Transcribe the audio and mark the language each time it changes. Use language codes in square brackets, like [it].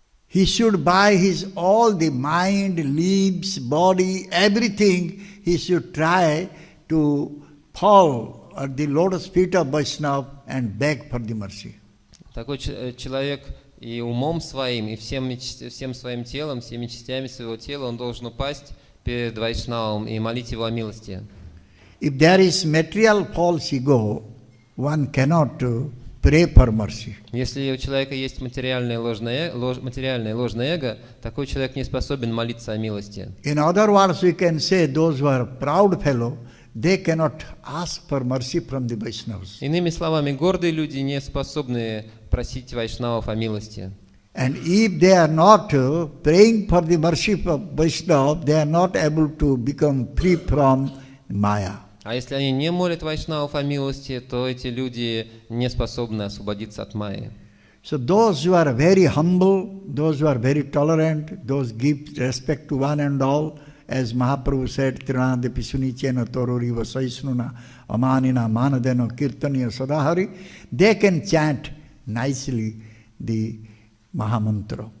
[en] He should by his all the mind, limbs, body, everything, he should try to fall at the lotus feet of Vaishnava and beg for the mercy. [ru] Такой человек и умом своим, и всем своим телом, всеми частями своего тела он должен упасть перед Вайшнавом и молить его о милости. [en] If there is material false ego, one cannot pray for mercy. [ru] Если у человека есть материальное ложное эго, такой человек не способен молиться о милости. [en] In other words, we can say those who are proud fellow, they cannot ask for mercy from the Vaishnavas. [ru] Иными словами, гордые люди не способны просить вайшнавов о милости. [en] And if they are not praying for the mercy of Vaishnava, they are not able to become free from Maya. [ru] А если они не молят вайшнавов о милости, то эти люди не способны освободиться от майи. [en] So those who are very humble, those who are very tolerant, those give respect to one and all, as Mahaprabhu said, [sa] Trinade Pisunichena Torori Vasaisnuna Amanina Manadeno Kirtaniya Sadahari, [en] they can chant nicely the Mahamantra.